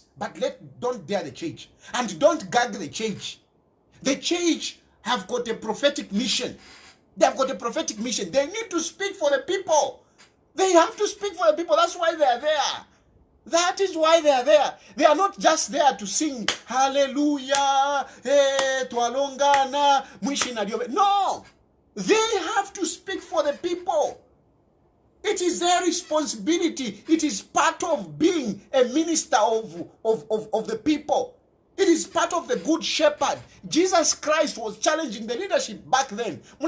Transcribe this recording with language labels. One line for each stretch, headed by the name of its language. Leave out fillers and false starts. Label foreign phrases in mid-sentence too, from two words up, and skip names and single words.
English: But don't dare the church. And don't gag the church. The church have got a prophetic mission. They have got a prophetic mission. They need to speak for the people. They have to speak for the people. That's why they are there. That is why they are there. They are not just there to sing hallelujah,
Bemba: twalongana, mwishina diobe.
English: No. They have to speak for the people. It is their responsibility. It is part of being a minister of the people. It is part of the good shepherd. Jesus Christ was challenging the leadership back then.